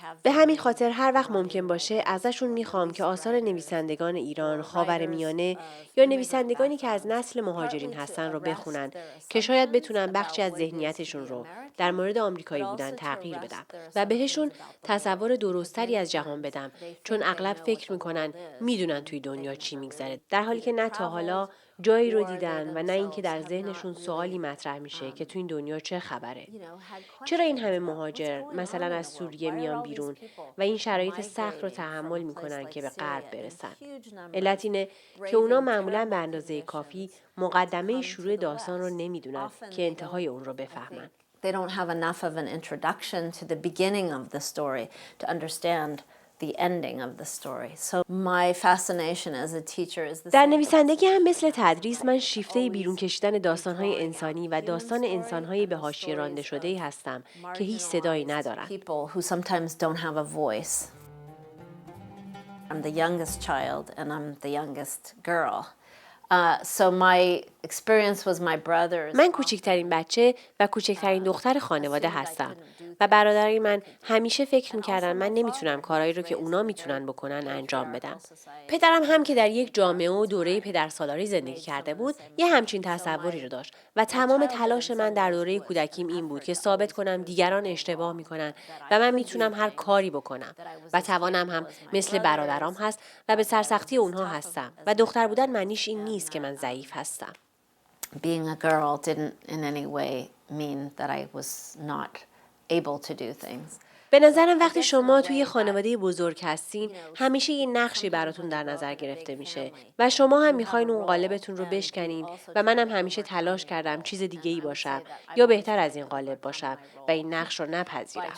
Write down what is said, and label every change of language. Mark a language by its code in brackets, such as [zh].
[fa] به همین خاطر هر وقت ممکن باشه ازشون میخوام که آثار نویسندگان ایران، خاورمیانه یا نویسندگانی که از نسل مهاجرین هستن رو بخونن که شاید بتونن بخشی از ذهنیتشون رو در مورد آمریکایی بودن تغییر بدم و بهشون تصور درستری از جهان بدم چون اغلب فکر میکنن میدونن توی دنیا چی میگذره در حالی که نه تا حالا جایی رو دیدن و نه اینکه در ذهنشون سوالی مطرح میشه که تو این دنیا چه خبره. چرا این همه مهاجر مثلا از سوریه میان بیرون و این شرایط سخت رو تحمل میکنن که به غرب برسن؟ علت اینه که اونا معمولاً به اندازه کافی مقدمه شروع داستان رو نمیدونن که انتهای اون رو بفهمن. [en] They don't have enough of an introduction to the beginning of the story to understand the ending of the story. So my fascination as a teacher is the [fa] در [en] same. [fa] نویسندگی هم مثل تدریس من شیفته بیرون کشیدن داستان‌های انسانی و داستان انسان‌های به حاشیه رانده شده‌ای هستم که هیچ صدایی ندارند. [en] People who sometimes don't have a voice. I'm the youngest child and I'm the youngest girl. So my experience was my brothers. [fa] من کوچکترین بچه و کوچکترین دختر خانواده هستم و برادرای من همیشه فکر می‌کردن من نمیتونم کارهایی رو که اونا میتونن بکنن انجام بدم. پدرم هم که در یک جامعه و دوره پدرسالاری زندگی کرده بود، یه همچین تصوری رو داشت و تمام تلاش من در دوره کودکیم این بود که ثابت کنم دیگران اشتباه میکنن و من میتونم هر کاری بکنم و توانم هم مثل برادرام هست و به سرسختی اونها هستم و دختر بودن معنیش این نیست که من ضعیف هستم. [en] Being a girl didn't in any way mean that I was not able to do things. [fa] به نظرم وقتی شما توی خانواده بزرگ هستین همیشه یه نقشی براتون در نظر گرفته میشه و شما هم میخواین اون قالبتون رو بشکنین و منم همیشه تلاش کردم چیز دیگه ای باشم یا بهتر از این قالب باشم و این نقش رو نپذیرم.